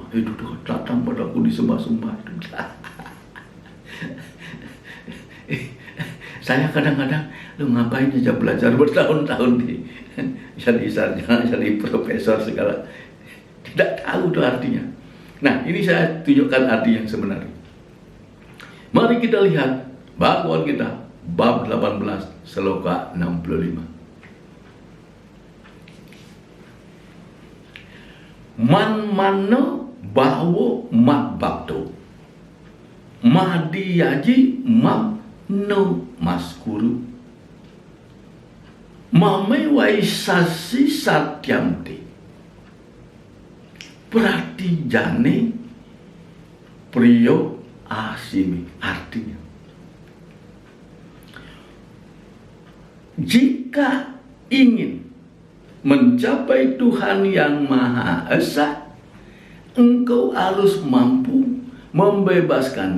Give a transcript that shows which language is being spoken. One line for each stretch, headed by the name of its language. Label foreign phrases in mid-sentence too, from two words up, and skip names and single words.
Indonesian: Itu datang padaku disembah-sembah. Saya kadang-kadang, lu ngapain aja belajar bertahun-tahun jadi sarjana, jadi profesor segala. Tidak tahu itu artinya. Nah, ini saya tunjukkan arti yang sebenarnya. Mari kita lihat Bhagavad Gita bab 18 sloka 65.
Sanskrit: Man mano bawo mat bakto mahdiyaji mam no maskuru mame waisasi satyamti pratijane priyo asimi.
Indonesian: Artinya, jika ingin mencapai Tuhan yang Maha Esa, engkau harus mampu membebaskan